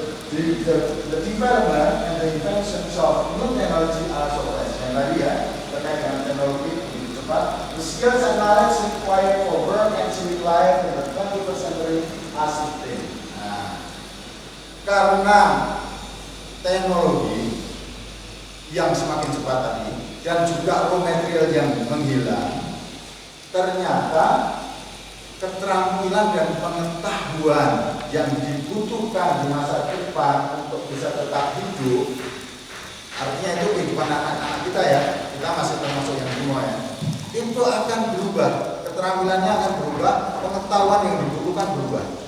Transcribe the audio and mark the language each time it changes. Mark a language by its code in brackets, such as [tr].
[en] the development and the inventions of new technology are suppressed. [id] Yang tadi ya, terkait dengan teknologi lebih cepat. [en] The skills and knowledge required for work and civic life in the 21st century are sustained. [id] Nah, karena teknologi yang semakin cepat tadi dan juga raw material yang menghilang, ternyata keterampilan dan pengetahuan yang dibutuhkan di masa depan untuk bisa tetap hidup, artinya itu kehidupan anak-anak kita ya, kita masih termasuk yang semua ya, itu akan berubah, keterampilannya akan berubah, pengetahuan yang dibutuhkan berubah.